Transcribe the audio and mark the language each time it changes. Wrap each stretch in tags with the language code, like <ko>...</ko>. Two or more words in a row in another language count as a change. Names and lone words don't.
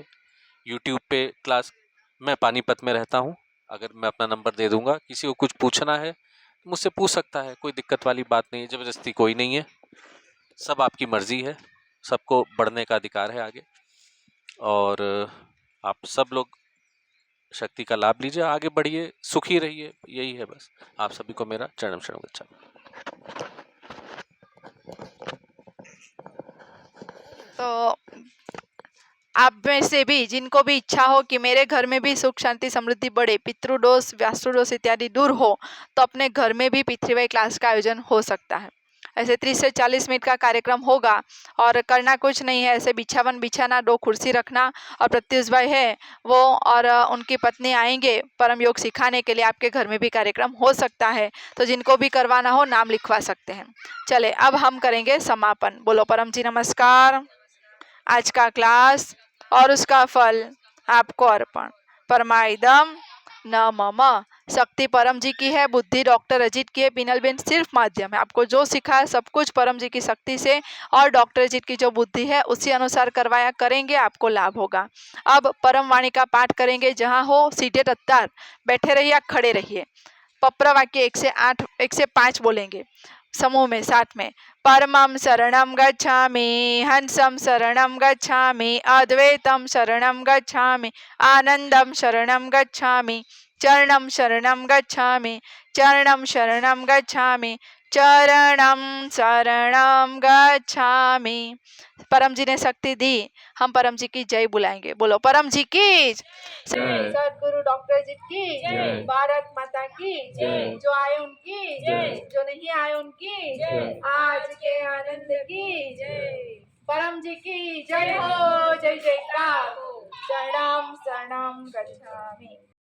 <hi>यूट्यूब पे क्लास, मैं पानीपत में रहता हूँ, अगर मैं अपना नंबर दे दूंगा, किसी को कुछ पूछना है तो मुझसे पूछ सकता है, कोई दिक्कत वाली बात नहीं है, ज़बरदस्ती कोई नहीं है, सब आपकी मर्जी है, सबको बढ़ने का अधिकार है आगे। और आप सब लोग शक्ति का लाभ लीजिए, आगे बढ़िए, सुखी रहिए, यही है बस। आप सभी को मेरा</hi> <pi>चरणम शरणम गच्छामि।</pi> <hi>तो आप में से भी जिनको भी इच्छा हो कि मेरे घर में भी सुख शांति समृद्धि बढ़े, पितृदोष वास्तुदोष इत्यादि दूर हो, तो अपने घर में भी पितृवाई क्लास का आयोजन हो सकता है। ऐसे 30 से 40 मिनट का कार्यक्रम होगा और करना कुछ नहीं है, ऐसे बिछावन बिछाना, 2 कुर्सी रखना, और प्रत्युष भाई है वो और उनकी पत्नी आएंगे परम योग सिखाने के लिए। आपके घर में भी कार्यक्रम हो सकता है, तो जिनको भी करवाना हो नाम लिखवा सकते हैं। चले अब हम करेंगे समापन। बोलो परम जी नमस्कार। आज का क्लास और उसका फल आपको अर्पण।</hi> <sa>परमाइदम न मम।</sa> <hi>शक्ति परम जी की है, बुद्धि डॉक्टर अजीत की है, पिनल बेन सिर्फ माध्यम है। आपको जो सीखा है सब कुछ परम जी की शक्ति से और डॉक्टर अजीत की जो बुद्धि है उसी अनुसार करवाया करेंगे, आपको लाभ होगा। अब परम वाणी का पाठ करेंगे, जहाँ हो सीधे रफ्तार बैठे रहिए या खड़े रहिए। पप्र वाक्य 1 से 5 बोलेंगे समूह में, साथ में।</hi> <pi>परमं शरणं गच्छामि, हंसं शरणं गच्छामि, अद्वैतं शरणं गच्छामि, आनंदं शरणं गच्छामि, चरणं शरणं गच्छामि, चरणं शरणं गच्छामि, चरणं शरणं गच्छामि।</pi> <hi>परम जी ने शक्ति दी, हम परम जी की जय बुलाएंगे। बोलो परम जी की जय। सदगुरु डॉक्टर जी की जय। भारत माता की जय। जो आए उनकी जय। जो नहीं आए उनकी जय। आज के आनंद की जय। परम जी की जय हो, जय जयकार हो।</hi> <pi>शरणम शरणम गच्छामि।</pi>